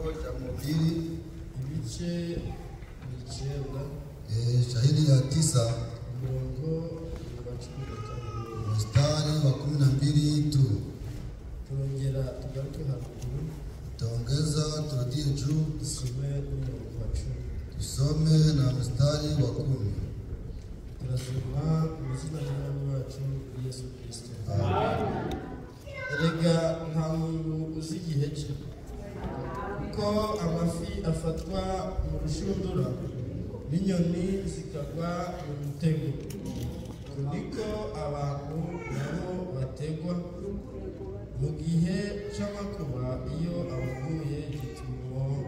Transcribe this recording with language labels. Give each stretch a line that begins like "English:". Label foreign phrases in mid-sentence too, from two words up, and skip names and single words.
Kinyarwanda: ibice 9
Swahili: shahidi ya 9
Kinyarwanda: umurongo wa 15
Swahili: mstari wa 12 tu.
Kinyarwanda: turongera tugaruke haruguru
Swahili: Taongeza turudie juu
Kinyarwanda: tusome umurongo wa 10
Swahili: tusome na mstari wa 10.
Kinyarwanda: turasoma mu izina ry'Umwami wacu Yesu Kristo. Erega nta muntu uzi igihe cye, kuko amafi afatwa mu rushundura n'inyoni zikagwa mu mutego, niko abantu nabo bategwa mu gihe cy'amakuba iyo abaguye gitumo.